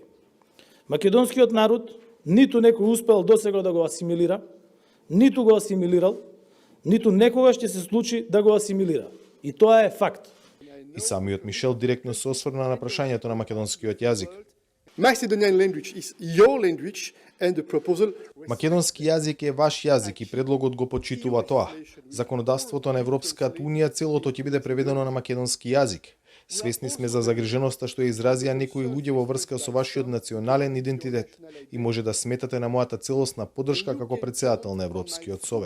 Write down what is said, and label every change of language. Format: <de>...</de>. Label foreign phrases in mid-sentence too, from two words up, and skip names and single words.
<mk>Македонскиот народ ниту некој успел досега да го асимилира, ниту го асимилирал, ниту некогаш ќе се случи да го асимилира. И тоа е факт. И самиот Мишел директно се осврна на прашањето на македонскиот јазик.</mk> <en>Macedonian language is your language and the proposal.</en> <mk>Македонски јазик е ваш јазик и предлогот го почитува тоа. Законодавството на Европската Унија целото ќе биде преведено на македонски јазик. Свесни сме за загриженоста што ја изразија некои луѓе во врска со вашиот национален идентитет и може да сметате на мојата целосна поддршка како претседател на Европскиот совет.</mk>